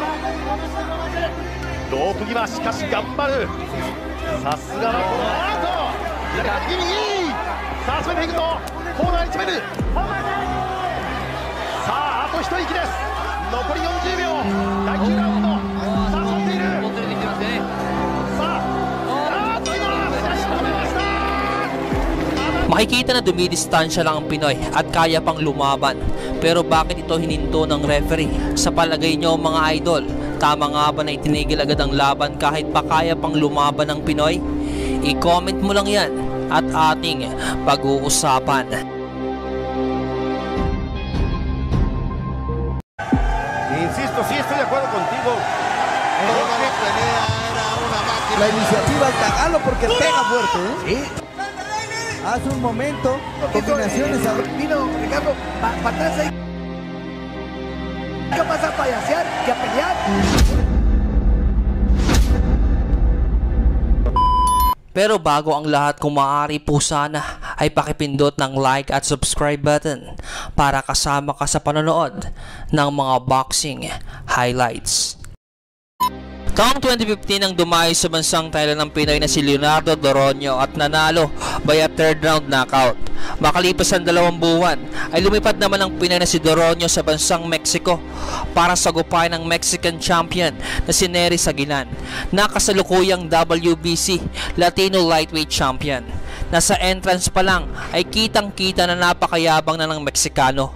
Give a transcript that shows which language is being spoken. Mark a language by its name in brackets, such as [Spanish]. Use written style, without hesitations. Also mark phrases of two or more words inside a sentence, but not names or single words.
[Japanese] ロープ際しかし頑張る。さすがはこの右さあ詰めていくとコーナーに詰める。さああと一息です。残り40秒。第9ラウンド。さあ取っている。 [Filipino] Makikita na dumidistansya lang ang Pinoy at kaya pang lumaban. Pero bakit ito hininto ng referee? Sa palagay nyo mga idol, tama nga ba na itinigil agad ang laban kahit pa kaya pang lumaban ng Pinoy? I-comment mo lang yan at ating pag-uusapan. [Spanish] Insisto, sí estoy de acuerdo contigo. La iniciativa al tagalo porque pega fuerte, ¿eh? Sí. Hace un momento, combinaciones. Vino Ricardo, para atrás ahí. ¿Qué pasa a payasear y a pelear? [Filipino] Pero bago ang lahat, kung maaari po sana ay pakipindot ng like at [English] subscribe button [Filipino] para kasama ka sa panonood ng mga [English] boxing highlights. [Filipino] Taong 2015 nang dumayo sa bansang Thailand ng Pinoy na si Leonardo Doronio at nanalo [English] by a third round knockout. [Filipino] Makalipas ang 2 buwan ay lumipad naman ang Pinoy na si Doronio sa bansang Mexico para sagupayan ng [English] Mexican champion [Filipino] na si Nery Sagilan na kasalukuyang WBC Latino Lightweight Champion. Nasa entrance pa lang ay kitang-kita na napakayabang na ng Meksikano.